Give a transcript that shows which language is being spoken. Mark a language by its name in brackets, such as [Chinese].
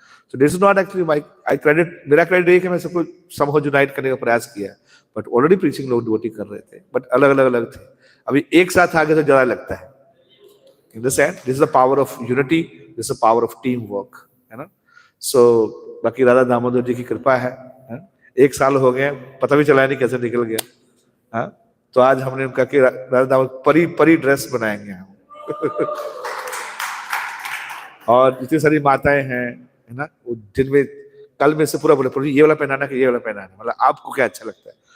[English] So this is not actually I credit, [Hindi] मेरा credit है कि मैं सबको somehow unite करने का प्रयास किया. But already preaching लोग devotee कर रहे थे. But अलग थे. अभी एक साथ आगे तो ज़्यादा लगता है. [English] Understand? This is the power of unity. This is the power of teamwork. [Hindi] है ना? So बाकी राधा दामोदर जी की कृपा है. 1 साल हो गए, पता भी चला नहीं कैसे निकल गया. तो आज हमने उनका कि राधा दामोदर परी ड्रेस बनाएंगे हम. और जितनी सारी माताएं हैं, है ना, वो दिन में कल में से पूरा बोले प्रभु ये वाला पहनाना कि ये वाला पहनाना, मतलब आपको क्या अच्छा लगता है?